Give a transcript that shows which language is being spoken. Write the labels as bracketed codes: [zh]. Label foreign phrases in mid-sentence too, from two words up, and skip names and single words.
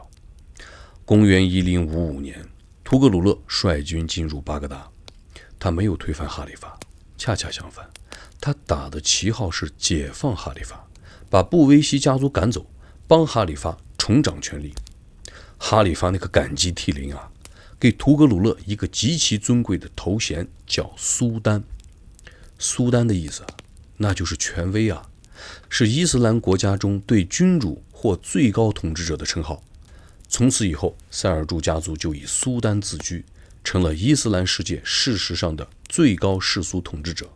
[zh] 公元1055年，图格魯勒率軍進入巴格達，他沒有推翻哈里发，恰恰相反，他打的旗號是解放哈里发，把布維希家族趕走，幫哈里发重掌權力。哈里发那個感激涕零給圖格魯勒一個極其尊貴的頭銜，叫蘇丹。蘇丹的意思那就是權威是伊斯蘭國家中對君主或最高統治者的稱號。從此以後，塞爾柱家族就以蘇丹自居，成了伊斯蘭世界事實上的最高世俗統治者。